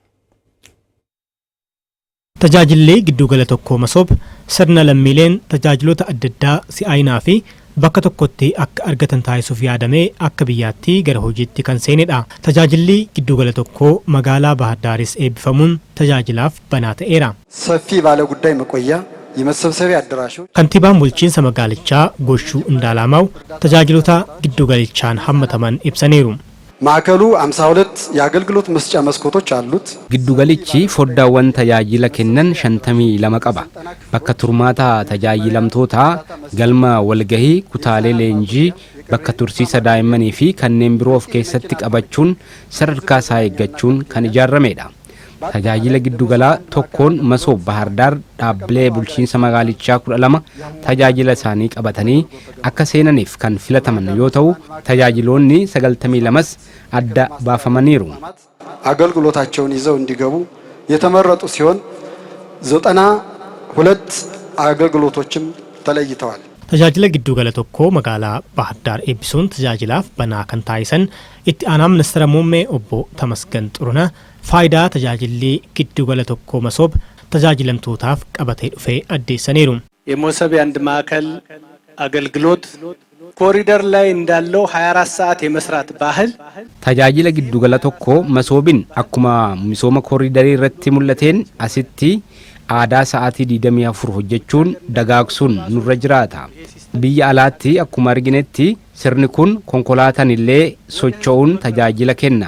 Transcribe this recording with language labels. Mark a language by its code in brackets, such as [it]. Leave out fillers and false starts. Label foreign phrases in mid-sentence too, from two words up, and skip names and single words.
[om] Tajaajilli giddugala tokko Masoob sirna lammiileen tajaajiloota adda addaa si'aayinaa fi bakka tokkotti akka argatan taasisuuf yaadamee akka biyyaatti gara hojiitti kan seenedha. Tajaajilli giddugala tokko magaalaa Bahar Daaris eebbifamuun tajaajilaaf banaa ta'eera. [am] ሰፊ ባለ ጉዳይ መቆያ የመሰብሰቢያ አዳራሾች [om] kantiibaan bulchiinsa magaalichaa Goshuu Indaalaamaw tajaajilota giddugalichaan hammataman ibsaniiru. [am] ማዕከሉ 52 የአገልግሎት መስጫ መስኮቶች አሉት። [om] giddugalichi foddaawwan tajaajila kennan 52 qaba. Bakka turmaata tajaajilamtoota galma walgahii kutaalee leenjii bakka tursiisa daa'immanii fi kanneen biroo of keessatti qabachuun sadarkaa isaa eeggachuun kan ijaaramedha. Tajaajila giddugalaa tokkoon Masoob Bahar Daar dhaabbilee bulchiinsa magaalichaa 12 tajaajila isaanii qabatanii akka seenaniif kan filataman yoo ta'u tajaajiloonni 92s adda baafamaniiru. [am] አገልግሎታቸውን ይዘው እንዲገቡ የተመረጡ ሲሆን 92 አገልግሎቶችም ተለይተዋል። [om] Tajaajila giddugala tokko magaalaa Bahar Daar eebbisuun tajaajilaaf banaa kan taasisan itti aanaa ministeera muummee obbo Tamasgan Xurunaa faayidaa tajaajilli giddugala tokko Masoob tajaajilamtootaaf qabatee dhufee addeessaniiru. [am] የሞሰብ የአንድ ማዕከል አገልግሎት ኮሪደር ላይ እንዳለው 24 ሰዓት የመስራት ባህል [om] tajaajila giddugala tokko Masoobin akkuma misooma kooriidarii irratti mul'ateen asitti aadaa sa'aatii 24 hojjechuun dagaagsuun nurra jiraata. Biyya alaatti akkuma arginetti sirni kun konkolaataan illee socho'uun tajaajila kenna.